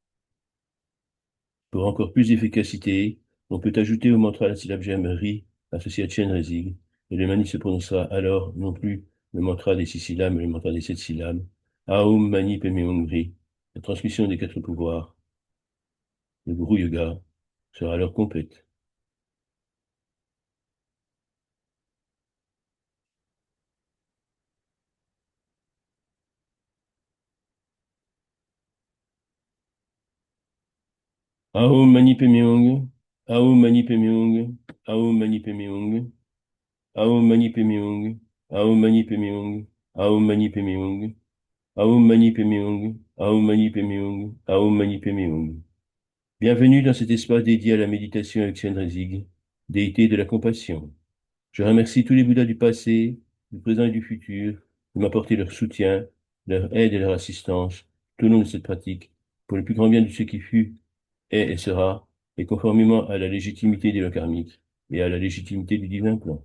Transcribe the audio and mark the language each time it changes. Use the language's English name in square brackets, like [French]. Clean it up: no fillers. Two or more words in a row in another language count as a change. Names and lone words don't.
[French] Pour encore plus d'efficacité, on peut ajouter au mantra la syllabe germe Ri associée à Chenrezig, et le mani se prononcera alors non plus le mantra des 6 syllabes, mais le mantra des 7 syllabes. [Sanskrit] Aum Mani Padme Hum Ri. [French] La transmission des 4 pouvoirs, le Guru Yoga, sera alors complète. [Sanskrit] Aum Mani Padme Hum, Aum Mani Padme Hum, Aum Mani Padme Hum, Aum Mani Padme Hum, Aum Mani Padme Hum, Aum Mani Padme Hum, Aum Mani Padme Hum, Aum Mani Padme Hum, Aum Mani Padme Hum. [French] Bienvenue dans cet espace dédié à la méditation avec Chenrezig, déité de la compassion. Je remercie tous les Bouddhas du passé, du présent et du futur de m'apporter leur soutien, leur aide et leur assistance tout au long de cette pratique, pour le plus grand bien de ce qui fut, est et sera, et conformément à la légitimité des lois karmiques et à la légitimité du divin plan.